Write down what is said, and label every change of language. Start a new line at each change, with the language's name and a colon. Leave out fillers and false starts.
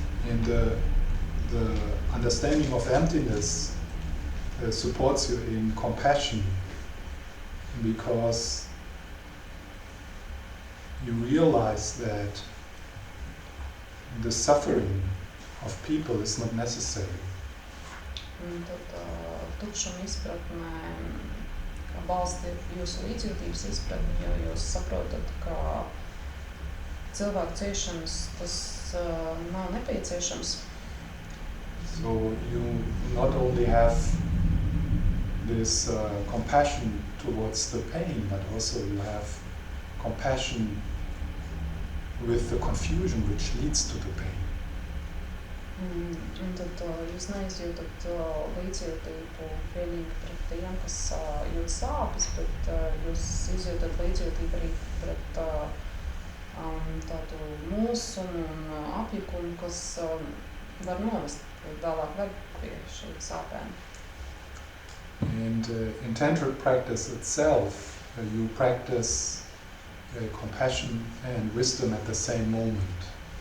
English: And the understanding of emptiness supports you in compassion, because you realize that the suffering of people is not necessary.
Latvian: Un tad tukšuma izpratnē balsta jūsu līdzjūtības izpratni, jo jūs saprotat, ka cilvēku ciešanas tas nav nepieciešams.
English: So you not only have this compassion towards the pain, but also you have compassion with the confusion which leads to the pain.
Latvian: Un tad jūs neizjūtat līdzjūtību vienīgi pret tiem, kas jūt sāpes, bet jūs izjūtat līdzjūtību arī pret tādu mulsumu un apjukumu, kas var novest vēlāk ved pie šīm sāpēm.
English: And in tantric practice itself, you practice compassion and wisdom at the same moment.